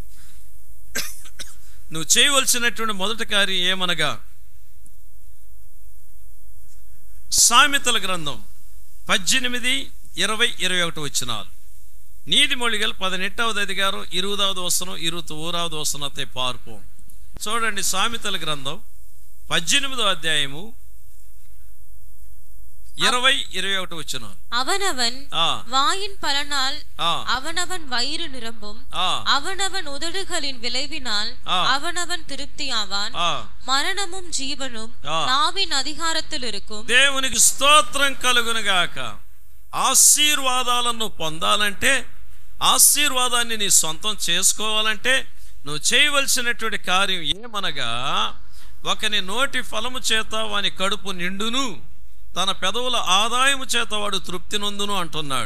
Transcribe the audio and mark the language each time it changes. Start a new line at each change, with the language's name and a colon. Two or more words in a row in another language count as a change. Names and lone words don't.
Telugu: నువ్వు చేయవలసినటువంటి మొదటి కార్యం ఏమనగా, సామెతల గ్రంథం 18, 20, 21 వచనాలు.
Tamil: நீதிமொழிகள் 18வது அதிகாரம் 20வது வசனம் 21வது வசனத்தை பார்ப்போம்.
Telugu: చూడండి, సామెతల గ్రంథం 18వ అధ్యాయము 20, 21 వచనం.
Tamil: அவனவன் வாயின் பலனால் அவனவன் வயிறு நிரம்பும், அவனவன் உதடுகளின் விளைவினால் அவனவன் திருப்தியாவான். மரணமும் ஜீவனும் நாவின் அதிகாரத்தில் இருக்கும்.
Telugu: దేవునికి స్తోత్రం కలుగును గాక. ఆశీర్వాదాలను పొందాలంటే ఆశీర్వాదాన్ని నీ సొంతం చేసుకోవాలంటే నువ్వు చేయవలసినటువంటి కార్యం ఏమనగా, ఒకని నోటి ఫలము చేత వాని కడుపు నిండును, తన పెదవుల ఆదాయము చేత వాడు తృప్తి నొందును అంటున్నాడు.